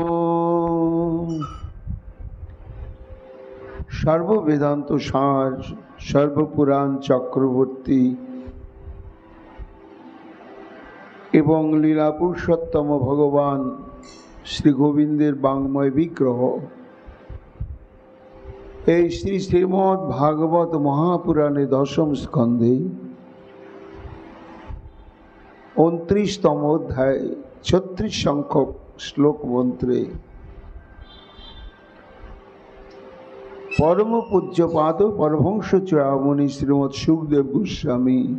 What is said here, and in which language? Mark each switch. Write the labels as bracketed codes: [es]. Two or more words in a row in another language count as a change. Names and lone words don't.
[bn] সর্ববেদান্ত সার সর্বপুরাণ চক্রবর্তী এবং লীলা পুরুষোত্তম ভগবান শ্রী গোবিন্দের বাঙ্ময় বিগ্রহ এই শ্রী শ্রীমদ্ ভাগবত মহাপুরাণে দশম স্কন্ধে 29তম অধ্যায় 36 সংখ্যক শ্লোক মন্ত্রে পরম পূজ্যপাদ পরমহংস চূড়ামণি শ্রীমৎ সুখদেব গোস্বামী